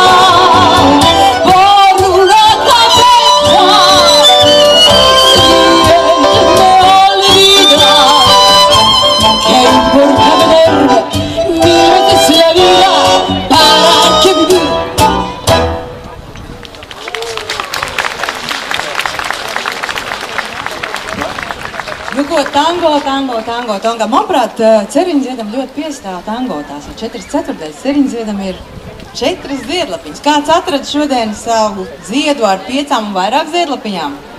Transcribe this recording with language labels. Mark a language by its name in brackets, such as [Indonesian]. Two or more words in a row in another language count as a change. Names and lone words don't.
[Spanish] por una cabeza. Si me olvida, ¿qué importa perderme mil veces la vida? ¿Para qué vivir? [Latvian] Nu ko, tango. Manuprāt, Ceriņdziedam ļoti piestāv tango. Tās ir 4/4. Ceriņdziedam ir 4 ziedlapiņas. Kāds atrada šodien savu dziedu ar 5 un vairāk ziedlapiņām?